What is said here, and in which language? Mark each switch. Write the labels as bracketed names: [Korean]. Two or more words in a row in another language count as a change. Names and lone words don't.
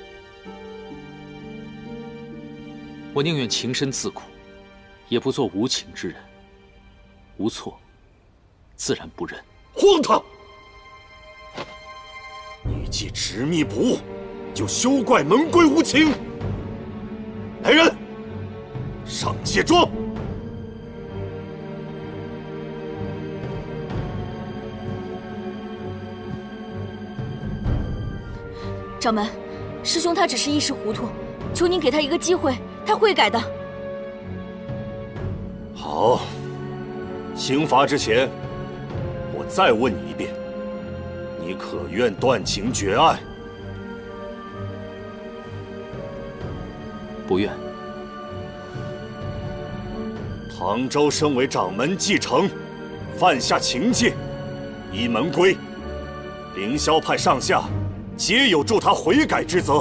[Chinese] 我寧願情深自苦，也不做無情之人。無錯，自然不忍。荒唐！你既執迷不悟，就休怪門規無情。来人，上街庄。掌门，师兄他只是一时糊涂，求您给他一个机会，他会改的。好，刑罚之前，我再問你一遍，你可願斷情絕愛？不願。唐州身為掌門繼承，犯下情戒，依門規，凌霄派上下皆有助他悔改之責。